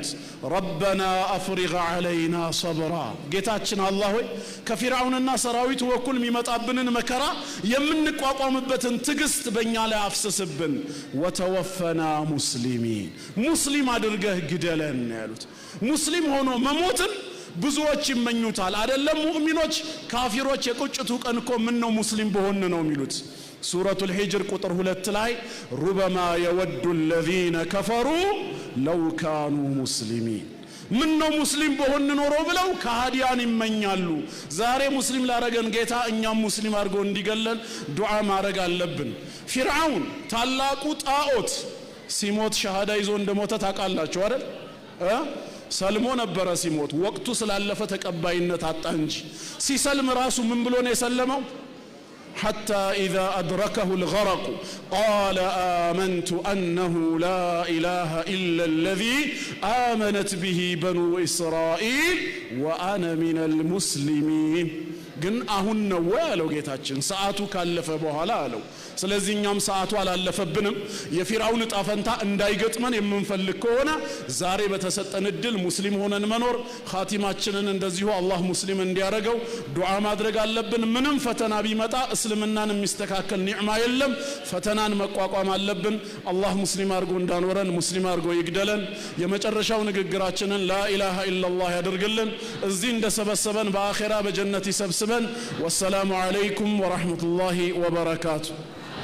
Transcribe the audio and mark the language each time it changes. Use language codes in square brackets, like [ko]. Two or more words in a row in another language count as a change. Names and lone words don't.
[ar] ربنا أفرغ علينا صبرا፣ [am] ጌታችን አላህ ሆይ ከፊርዓውንና ሰራዊቱ በኩል የሚመጣብንን መከራ የምንቋቋምበትን ትግስት በእኛ ላይ አፍስስብን፣ [ar] وتوفنا مسلمين፣ [am] ሙስሊም አድርገህ ግደለን ያሉት። ሙስሊም ሆኖ መሞትን ብዙዎች ይመኙታል። አይደለም ሙእሚኖች፣ ካፊሮች የቁጭቱ ቀን እኮ ምን ነው ሙስሊም በሆን ነው የሚሉት። ሱረቱል ሂጅር ቁጥር 2 ላይ [ar] ربما يود الذين كفروا لو كانوا مسلمين፣ [am] ምን ነው ሙስሊም በሆን ኖሮ ብለው ከሃዲያን ይመኛሉ። ዛሬ ሙስሊም ላረገን ጌታ እኛም ሙስሊም አድርጎ እንዲገለን ዱዓ ማድረግ አለብን። ፊርዓውን ታላቁ ጣዖት ሲሞት ሸሃዳ ይዞ እንደሞተ ታውቃላችሁ አይደል? ሰልሞ ነበረ ሲሞት፣ ወቅቱ ስላለፈ ተቀባይነት አጣ እንጂ ሲሰልም ራሱ ምን ብሎ ነው የሰለመው? [ar] حتى إذا أدركه الغرق قال آمنت أنه لا إله إلا الذي آمنت به بنو إسرائيل وأنا من المسلمين. [am] ግን አሁን ነው ያለው ጌታችን፣ ሰዓቱ ካለፈ በኋላ አለው። ስለዚህ እኛም ሰዓቱ አላለፈብንም። የፊርዓውን ጣፈንታ እንዳይገጥመን የምንፈልግ ከሆነ ዛሬ በተሰጠን እድል ሙስሊም ሆነን መኖር፣ ኻቲማችንን እንደዚሁ አላህ ሙስሊም እንዲያረገው ዱዓ ማድረግ አለብን። ምንም ፈተና ቢመጣ እስልምናን የሚስተካከል ኒዕማ የለም። ፈተናን መቋቋም አለብን። አላህ ሙስሊም አድርጎ እንዳኖረን ሙስሊም አድርጎ ይግደለን። የመጨረሻው ንግግራችንን [ar] لا إله إلا الله [am] ያደርግልን። እዚህ እንደሰበሰበን በአኺራ በጀነት ይሰብስበን። [ar] والسلام عليكم ورحمة الله وبركاته።